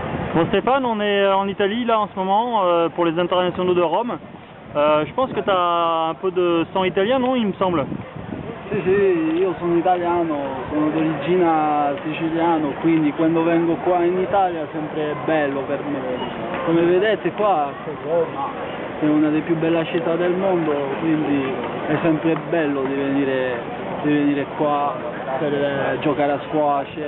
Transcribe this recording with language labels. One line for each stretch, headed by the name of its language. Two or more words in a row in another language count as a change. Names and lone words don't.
French: Bon Stéphane, on est en Italie là en ce moment pour les internationaux de Rome. Je pense que tu as un peu de sang italien, non, il me semble?
Italian: Sì, sì, io sono italiano, sono d'origine siciliano, quindi quando vengo qua in Italia è sempre bello per me. Come vedete qua Roma è una delle più belle città del mondo, quindi è sempre bello di venire qua per giocare a squash.